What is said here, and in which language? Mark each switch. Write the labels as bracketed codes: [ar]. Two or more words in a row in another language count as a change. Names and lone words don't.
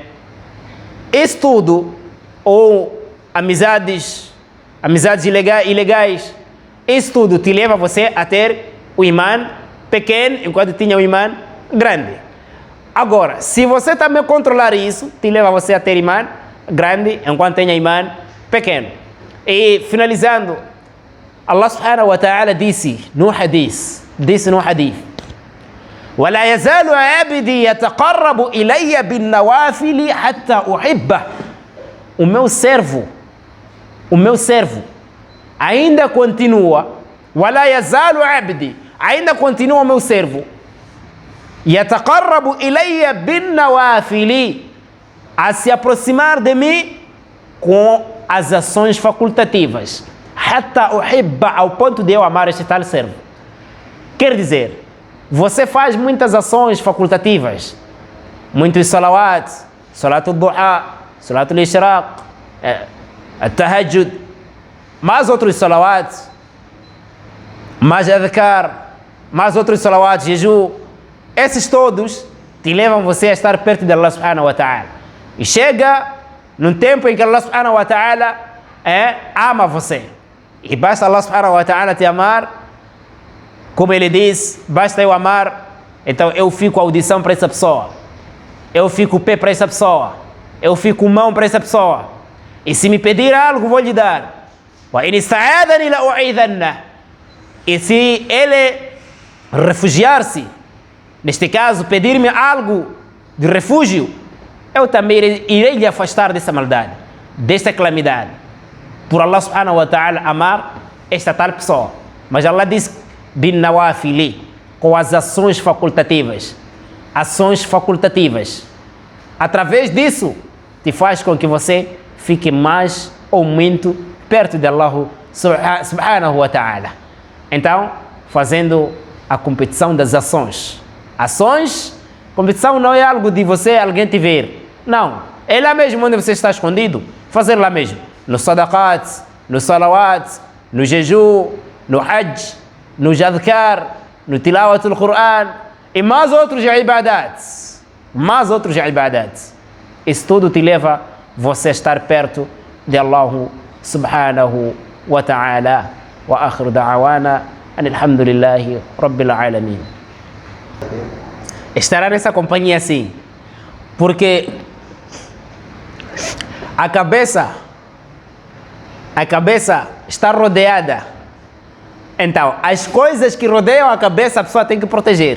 [pt] Estudo ou amizades ilegais, isso tudo te leva você a ter o imã pequeno enquanto tinha o imã grande. Agora, se você também controlar isso, te leva você a ter imã grande enquanto tenha imã pequeno. E finalizando, [ar] الله سبحانه وتعالى [pt] disse no hadith: [ar] ولا يزال عبدي يتقرب إلي بالنوافل حتى أحبه. [pt] O meu servo ainda continua, [ar] ولا يزال عبدي, [pt] ainda continua o meu servo, [ar] يتقرب إلي بالنوافل, [pt] a se aproximar de mim com as ações facultativas, [ar] حتى أحبه, [pt] ao ponto de eu amar este tal servo. Quer dizer, você faz muitas ações facultativas, muitos salawat, [ar] صلاة الضحى, صلاة الإشراق, [pt] tahajjud, mais outros salawat, mais adhkar, mais outros salawat, jejum. Esses todos te levam você a estar perto de [ar] الله سبحانه وتعالى. [pt] E chega num tempo em que [ar] الله سبحانه وتعالى [pt] ama você. E basta [ar] الله سبحانه وتعالى [pt] te amar. Como ele diz, basta eu amar, então eu fico audição para essa pessoa, eu fico pé para essa pessoa, eu fico mão para essa pessoa. E se me pedir algo, vou lhe dar. E se ele refugiar-se, neste caso, pedir-me algo de refúgio, eu também irei lhe afastar dessa maldade, desta calamidade. Por [ar] الله سبحانه وتعالى [pt] amar esta tal pessoa. Mas Allah diz: [ar] بالنوافل, [pt] com as ações facultativas. Ações facultativas. Através disso, te faz com que você fique mais ou muito perto de [ar] الله سبحانه وتعالى. [pt] Então, fazendo a competição das ações. Competição não é algo de você, alguém te ver. Não, é lá mesmo onde você está escondido. Fazer lá mesmo. No sadaqat, no salawat, no jejum, no hajj, no adhkar, no [ar] تلاوة القرآن [pt] e mais outros ibadats. Isso tudo te leva você a estar perto de [ar] الله سبحانه وتعالى. وآخر دعوانا الحمد لله رب العالمين. [pt] Estará nessa companhia assim, porque a cabeça está rodeada. Então, as coisas que rodeiam a cabeça, a pessoa tem que proteger.